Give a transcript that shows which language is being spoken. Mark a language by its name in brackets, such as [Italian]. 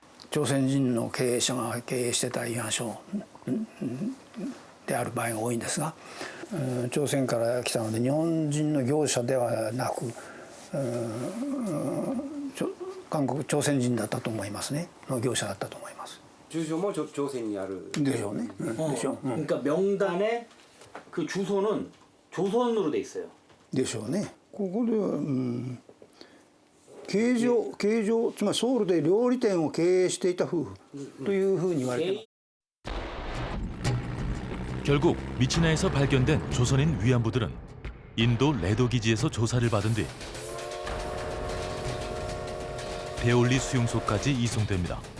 [Japanese] 朝鮮人の経営者が経営してた慰安所である場合が多いんですが、朝鮮から来たので日本人の業者ではなく、朝鮮人だったと思いますね。の業者だったと思います。 [Korean] 주소 뭐 조선이 아る. [Japanese] でしょうね. [Korean] 그러니까 명단에 그 주소는 조선으로 돼 있어요. [Japanese] でしょうね. ここでは経常つまりソウルで料理店を経営していた夫婦というふうに言われてます。 [Korean] 결국 미치나에서 발견된 조선인 위안부들은 인도 레도 기지에서 조사를 받은 뒤 데올리 수용소까지 이송됩니다.